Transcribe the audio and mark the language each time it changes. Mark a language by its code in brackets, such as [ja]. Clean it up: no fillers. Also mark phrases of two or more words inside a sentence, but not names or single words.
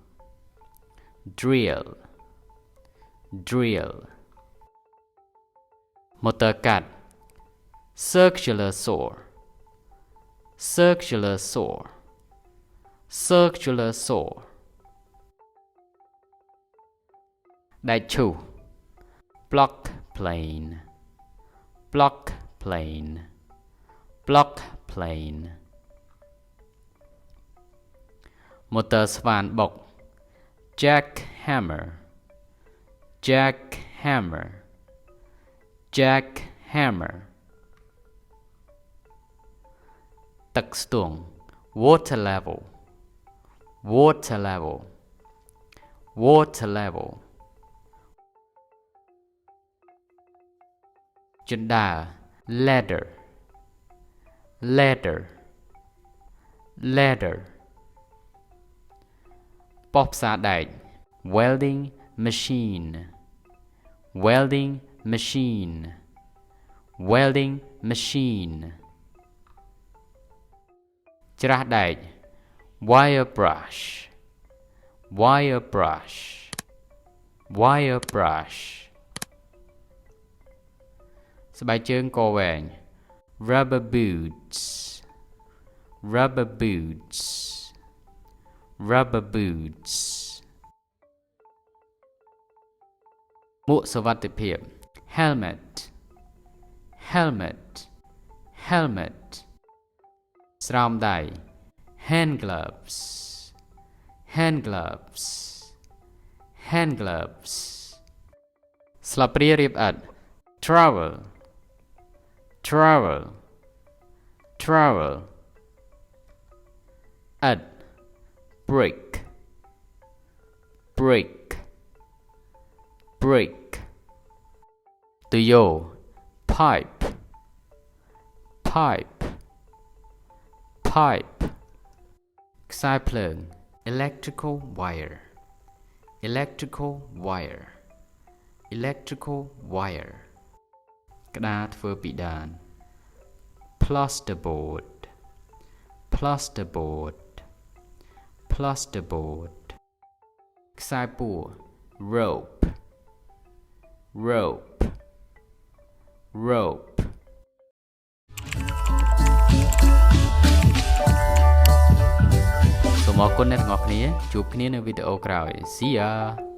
[en] Motor cut circular saw Đại chu block plane block plane motor ស្វានបុក jackhammer jackhammer jackhammer [km] ទឹកស្ទង់ [en] water level water level water level ជណ្ដើរ ladder ladder ladder [km] ប៉ុសផ្សារដែក [en] welding machine welding machine welding machine [km] ច្រាសដែក [en] wire brush wire brush wire brush [km] ស្បែកជើងកវែង [en] rubber boots rubber boots rubber boots [km] មួកសុវត្ថិភាព [en] helmet helmet helmet [km] ស្រោមដៃ [en] hand gloves hand gloves hand gloves [km] ស្លាបព្រារៀបឥដ្ឋ [en] trowel trowel trowel ឥដ្ឋ brick brick brick ទុយោ pipe pipe pipe [km] ខ្សែភ្លើង [en] electrical wire electrical wire electrical wire ក្តារ [km] ធ្វើពីដាន [en] plasterboard plasterboard plasterboard [km] ខ្សែពួរ [en] rope rope rope [km] សូមអរគុណអ្នកទាំងអស់គ្នាជួបគ្នានៅវីដេអូក្រោយ [en] See ya